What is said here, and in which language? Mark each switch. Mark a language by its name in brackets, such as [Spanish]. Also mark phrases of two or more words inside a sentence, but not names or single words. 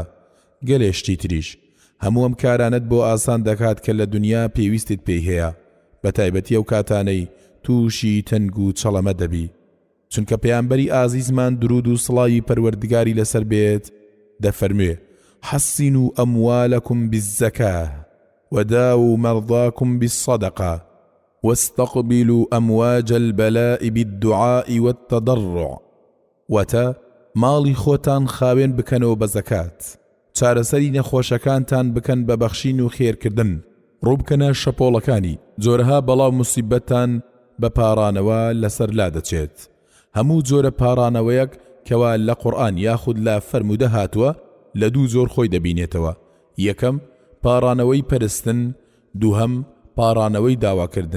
[Central Kurdish] گەلێشتی تریش هەموو ئەم کارانت بۆ ئاسان دەکات کە لە دنیا پێویستت پێی هەیە، بە تایبەتی ئەو کاتانەی تووشی تەنگ و چەڵەمە دەبی، چونکە پەیامبەری ئازیزمان درود و سڵاوی پەروەردگاری لەسەر بێت دەفەرموێ: [Arabic] حەسینوا ئەموالەکم بالزەکاة وداووا مرضاكم بالصدقة واستقبلوا أمواج البلاء بالدعاء والتضرع. [Central Kurdish] وتا ماڵی خۆتان خاوێن بکەنەوە بە زەکات، چارەسەری نەخۆشەکانتان بکەن بە بەخشین و خێرکردن، ڕووبکەنە شەپۆڵەکانی جۆرەها بەڵاو موسیبەتان بە پاڕانەوە لەسەر لا دەچێت. هەموو جۆرە پاڕانەوەیەک کەوا لە قورئان یاخود لە فەرمودە هاتووە لە دوو زۆر خۆی دەبینێتەوە: یەکەم پاڕانەوەی پەرستن، دووهەم پاڕانەوەی داواکردن.